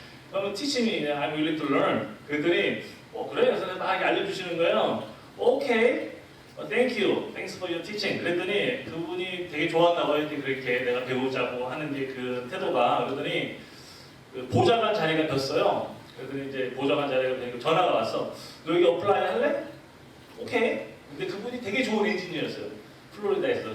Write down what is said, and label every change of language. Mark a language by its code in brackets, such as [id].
[ko] 그랬더니 [en] teach me, I'm willing to learn. [ko] 그랬더니 그래? 그래서 막 알려주시는 거예요. [en] 오케이, thank you, thanks for your teaching. [ko] 그랬더니 그분이 되게 좋았나 봐요. 그렇게 내가 배우자고 하는 그 태도가. 그러더니 그 보좌관 자리가 떴어요. 그랬더니 이제 보좌관 자리가 되니까 전화가 왔어. 너 여기 어플라이 할래? 오케이. 근데 그분이 되게 좋은 엔지니어였어요. 플로리다에서.